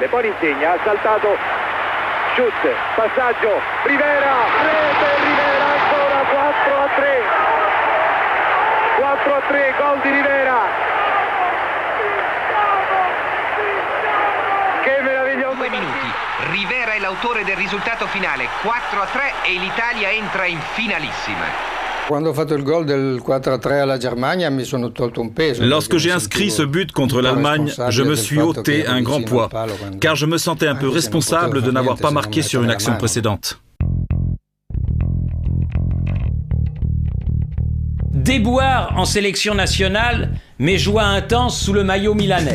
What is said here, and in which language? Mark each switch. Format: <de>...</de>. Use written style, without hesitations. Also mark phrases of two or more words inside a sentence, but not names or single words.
<it>Poi Insegna, ha saltato Schutz, passaggio, Rivera, rete Rivera, ancora 4-3. 4-3, gol di Rivera. Che meraviglioso! 2 minuti. Rivera è l'autore del risultato finale, 4-3 e l'Italia entra in finalissima.</it> <fr>Lorsque j'ai inscrit ce but contre l'Allemagne, je me suis ôté un grand poids, car je me sentais un peu responsable de n'avoir pas marqué sur une action précédente. Déboire en sélection nationale, mais joie intense sous le maillot milanais.</fr>